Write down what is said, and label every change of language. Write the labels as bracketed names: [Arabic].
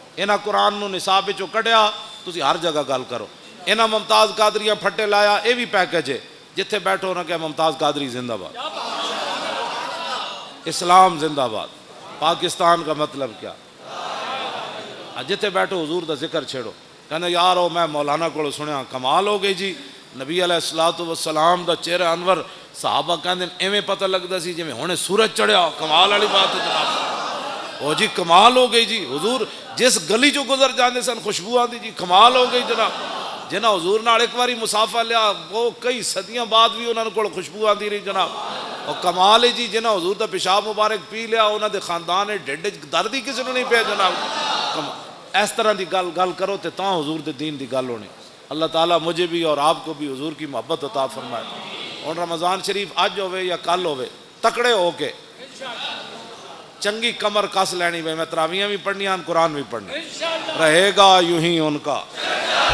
[Punjabi] انہاں قرآن نو نصاب وچوں کڈیا تسی ہر جگہ گل کرو. انہاں ممتاز قادریاں پھٹے لایا یہ بھی پیکج ہے. جتھے بیٹھو نہ کہ ممتاز قادری زندہ باد, اسلام زندہ باد, [Urdu] پاکستان کا مطلب کیا. [Punjabi] جتھے بیٹھو حضور دا ذکر چھیڑو. کہنا یار او میں مولانا کو سنیا کمال ہو گئی جی, نبی علیہ الصلوۃ والسلام دا چہرہ انور صحابہ کہندے ایویں پتہ لگدا سی جویں ہنے سورج چڑھیا. کمال والی بات ہے جناب. او جی کمال ہو گئی جی. حضور جس گلی چوں گزر جاندے سن خوشبو آندی جی. کمال ہو گئی جناب. جنہاں حضور نال ایک واری مسافہ لیا وہ کئی صدیاں بعد بھی انہاں کول خوشبو آندی رہی جناب. اور کمال ہے جی جنہاں حضور دا پیشاب مبارک پی لیا انہاں دے خاندان ڈھڈ درد ہی کسی نوں نہیں پیا جناب. اس طرح دی گل کرو تے تاں حضور دے دین دی گل ہونی. [Urdu] اللہ تعالیٰ مجھے بھی اور آپ کو بھی حضور کی محبت عطا فرمائے. [Punjabi] اور رمضان شریف اج ہوئے یا کل ہوئے تکڑے ہو کے چنگی کمر کس لینی. میں تراویحاں بھی پڑھنیاں قرآن بھی پڑھنا رہے گا یوں ہی ان کا.